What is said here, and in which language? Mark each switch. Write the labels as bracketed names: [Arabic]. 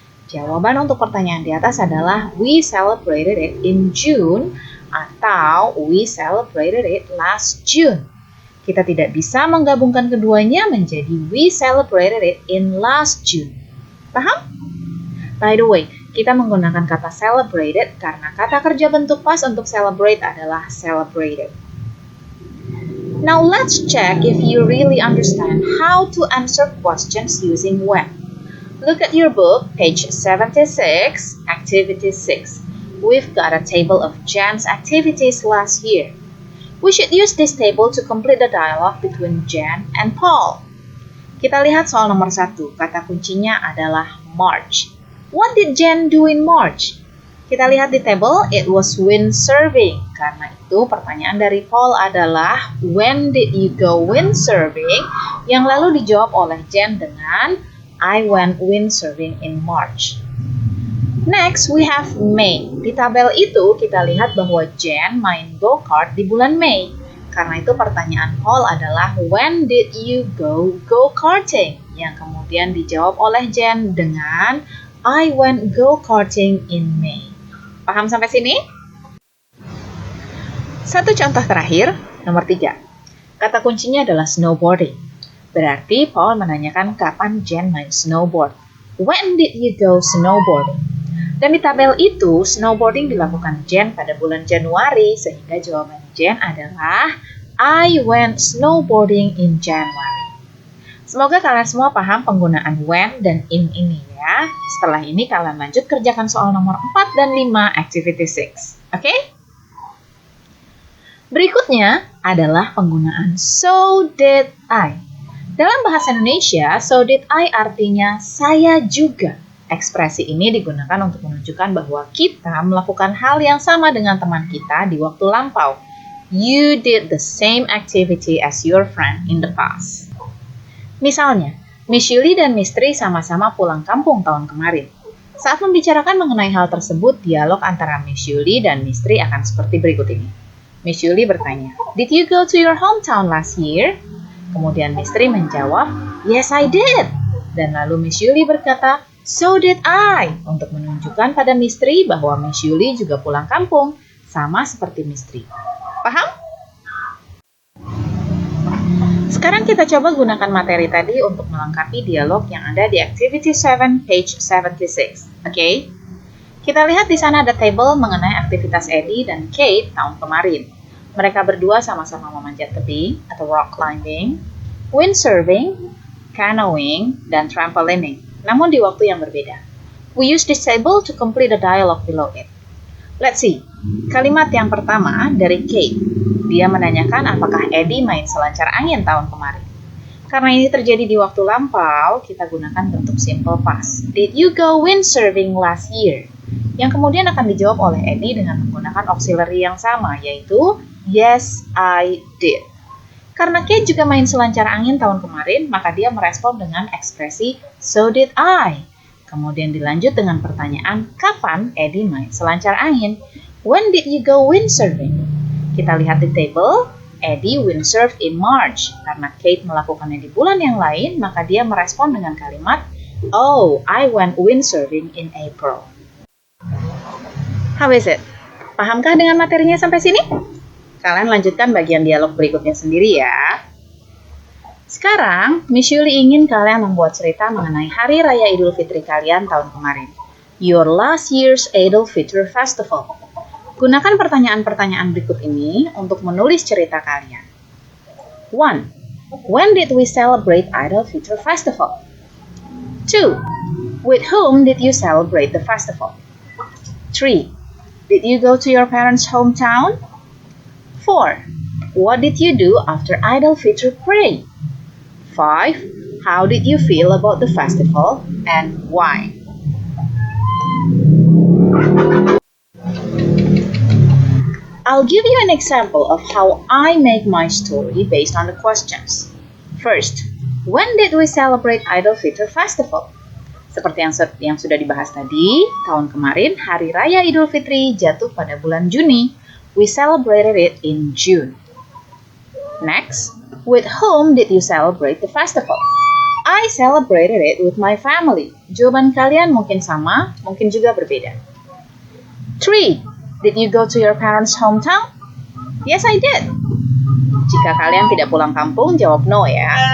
[Indonesian] Jawaban untuk pertanyaan di atas adalah [English] we celebrated it in June [Indonesian] atau [English] we celebrated it last June. [Indonesian] Kita tidak bisa menggabungkan keduanya menjadi [English] we celebrated it in last June. [Indonesian] Paham? [English] By the way, [Indonesian] kita menggunakan kata celebrated karena kata kerja bentuk pas untuk celebrate adalah celebrated. [English] Now let's check if you really understand how to answer questions using when. Look at your book, page 76, activity 6. We've got a table of Jan's activities last year. We should use this table to complete the dialogue between Jan and Paul. [Indonesian] Kita lihat soal nomor 1, kata kuncinya adalah March. [English] What did Jan do in March? [Indonesian] Kita lihat di table, [English] it was windsurfing. [Indonesian] Karena itu pertanyaan dari Paul adalah [English] when did you go windsurfing? [Indonesian] Yang lalu dijawab oleh Jan dengan [English] I went windsurfing in March. Next, we have May. [Indonesian] Di tabel itu kita lihat bahwa Jan main go-kart di bulan Mei. Karena itu pertanyaan Paul adalah [English] when did you go go-karting? [Indonesian] Yang kemudian dijawab oleh Jan dengan [English] I went go-karting in May. [Indonesian] Paham sampai sini? Satu contoh terakhir, nomor 3. Kata kuncinya adalah snowboarding. Berarti Paul menanyakan kapan Jan main snowboard. [English] When did you go snowboarding? [Indonesian] Dan di tabel itu, snowboarding dilakukan Jan pada bulan Januari, sehingga jawaban Jan adalah [English] I went snowboarding in January. [Indonesian] Semoga kalian semua paham penggunaan when dan in ini ya. Setelah ini kalian lanjut kerjakan soal nomor 4 dan 5 activity 6. Oke? Berikutnya adalah penggunaan [English] so did I. [Indonesian] Dalam bahasa Indonesia, [English] so did I [Indonesian] artinya saya juga. Ekspresi ini digunakan untuk menunjukkan bahwa kita melakukan hal yang sama dengan teman kita di waktu lampau. [English] You did the same activity as your friend in the past. [Indonesian] Misalnya, Miss Yuli dan Miss Tri sama-sama pulang kampung tahun kemarin. Saat membicarakan mengenai hal tersebut, dialog antara Miss Yuli dan Miss Tri akan seperti berikut ini. Miss Yuli bertanya, [English] "Did you go to your hometown last year?" [Indonesian] Kemudian Misteri menjawab, [English] "Yes, I did." [Indonesian] Dan lalu Miss Yuli berkata, [English] "So did I," [Indonesian] untuk menunjukkan pada Misteri bahwa Miss Yuli juga pulang kampung, sama seperti Misteri. Paham? Sekarang kita coba gunakan materi tadi untuk melengkapi dialog yang ada di Activity 7, page 76. Oke? Kita lihat di sana ada table mengenai aktivitas Eddie dan Kate tahun kemarin. Mereka berdua sama-sama memanjat tebing atau rock climbing, windsurfing, canoeing, dan trampolining, namun di waktu yang berbeda. [English] We use this table to complete the dialogue below it. Let's see. [Indonesian] Kalimat yang pertama dari Kate. Dia menanyakan apakah Eddie main selancar angin tahun kemarin. Karena ini terjadi di waktu lampau, kita gunakan bentuk simple past. [English] Did you go windsurfing last year? [Indonesian] Yang kemudian akan dijawab oleh Eddie dengan menggunakan auxiliary yang sama, yaitu [English] yes, I did. [Indonesian] Karena Kate juga main selancar angin tahun kemarin, maka dia merespon dengan ekspresi [English] so did I. [Indonesian] Kemudian dilanjut dengan pertanyaan, kapan Eddie main selancar angin? [English] When did you go windsurfing? [Indonesian] Kita lihat di [English] table, Eddie windsurfed in March. [Indonesian] Karena Kate melakukannya di bulan yang lain, maka dia merespon dengan kalimat, [English] oh, I went windsurfing in April. How is it? [Indonesian] Pahamkah dengan materinya sampai sini? Kalian lanjutkan bagian dialog berikutnya sendiri ya. Sekarang, Miss Yuli ingin kalian membuat cerita mengenai Hari Raya Idul Fitri kalian tahun kemarin. [English] Your last year's Idul Fitri Festival. [Indonesian] Gunakan pertanyaan-pertanyaan berikut ini untuk menulis cerita kalian. 1. [English] When did we celebrate Idul Fitri Festival? 2. With whom did you celebrate the festival? 3. Did you go to your parents' hometown? 4. What did you do after Idul Fitri prayer? 5. How did you feel about the festival and why? I'll give you an example of how I make my story based on the questions. First, when did we celebrate Idul Fitri Festival? [Indonesian] Seperti yang sudah dibahas tadi, tahun kemarin Hari Raya Idul Fitri jatuh pada bulan Juni. [English] We celebrated it in June. Next, with whom did you celebrate the festival? I celebrated it with my family. [Indonesian] Jawaban kalian mungkin sama, mungkin juga berbeda. 3. [English] Did you go to your parents' hometown? Yes, I did. [Indonesian] Jika kalian tidak pulang kampung, jawab no ya.